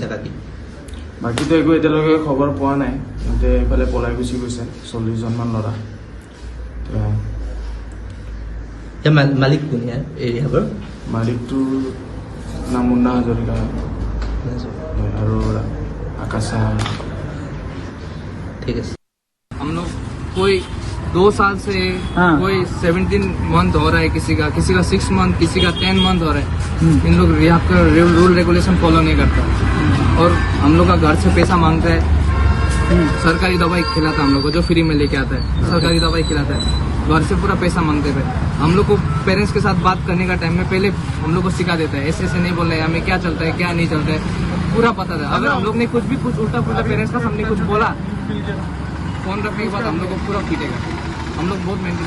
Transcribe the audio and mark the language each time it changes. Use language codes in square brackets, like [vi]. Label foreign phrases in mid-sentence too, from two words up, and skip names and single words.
[as] বাকীতো একো এতিয়ালৈকে খবৰ পোৱা নাই কিন্তু এইফালে পলাই গুচি গৈছে 40 জনমান ল'ৰা মালিক কোন ইয়াৰ এই ৰিহাবৰ মালিকটোৰ নাম মুন্না হাজৰিকা আৰু आकाश [hi] ठीक है हम लोग कोई 2 साल से कोई 17 मंथ हो रहा है किसी का 6 मंथ किसी का 10 मंथ हो रहा है इन लोग यहाँ का [en] rule regulation follow [hi] नहीं करता और हम लोग का घर से पैसा मांगता है सरकारी दवाई खिलाता है हम लोग को जो फ्री में लेके आता है सरकारी दवाई खिलाता है घर से पूरा पैसा मांगते थे हम लोग को पेरेंट्स के साथ बात करने का टाइम में पहले हम लोग को सिखा देता है ऐसे नहीं बोल रहे हमें क्या चलता है क्या नहीं चलता है पूरा पता था अगर हम लोग ने कुछ उल्टा पुल्टा पेरेंट्स का हमने कुछ बोला फोन रखने के बाद हम लोग को पूरा पीटेगा हम लोग बहुत मेंटली